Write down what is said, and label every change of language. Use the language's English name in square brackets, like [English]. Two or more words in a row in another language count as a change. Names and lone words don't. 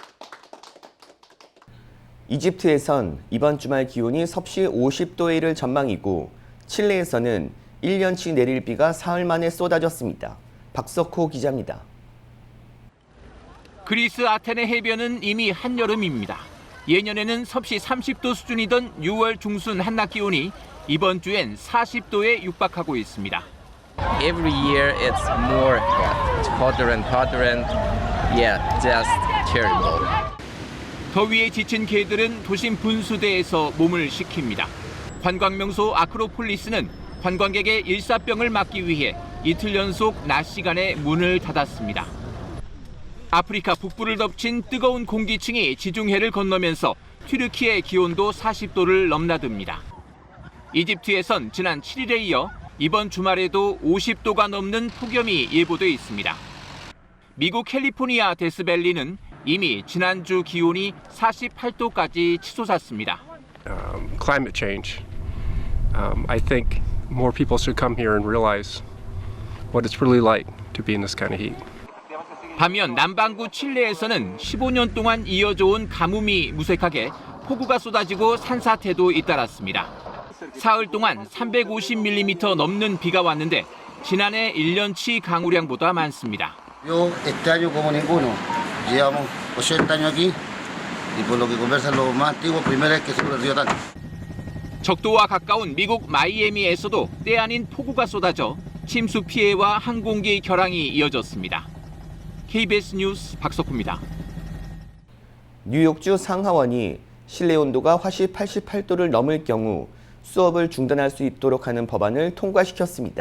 [Korean] 이집트에선 이번 주말 기온이 섭씨 50도에 이를 전망이고 칠레에서는 1년치 내릴 비가 사흘 만에 쏟아졌습니다. 박석호 기자입니다. 그리스 아테네 해변은 이미 한여름입니다. 예년에는 섭씨 30도 수준이던 6월 중순 한낮 기온이 이번 주엔 40도에 육박하고 있습니다. [English] Every year it's more hot. It's hotter and hotter and yeah, just terrible. [Korean] 더위에 지친 개들은 도심 분수대에서 몸을 식힙니다. 관광명소 아크로폴리스는 관광객의 일사병을 막기 위해 이틀 연속 낮 시간에 문을 닫았습니다. 아프리카 북부를 덮친 뜨거운 공기층이 지중해를 건너면서 튀르키의 기온도 40도를 넘나듭니다. 이집트에선 지난 7일에 이어 이번 주말에도 50도가 넘는 폭염이 예보돼 있습니다. 미국 캘리포니아 데스밸리는 이미 지난주 기온이 48도까지 치솟았습니다. [English] Climate change. I think more people should come here and realize what it's really like to be in this kind of heat. [Korean] 반면 남반구 칠레에서는 15년 동안 이어져 온 가뭄이 무색하게 폭우가 쏟아지고 산사태도 잇따랐습니다. 사흘 동안 350mm 넘는 비가 왔는데 지난해 1년치 강우량보다 많습니다. [Spanish] Este año como ninguno. Llevamos 80 años aquí y por lo que conversan los más antiguos, primera vez que se perdió tanto. [Korean] 적도와 가까운 미국 마이애미에서도 때 아닌 폭우가 쏟아져 침수 피해와 항공기 결항이 이어졌습니다. KBS 뉴스 박석호입니다. 뉴욕주 상하원이 실내 온도가 화씨 88도를 넘을 경우 수업을 중단할 수 있도록 하는 법안을 통과시켰습니다.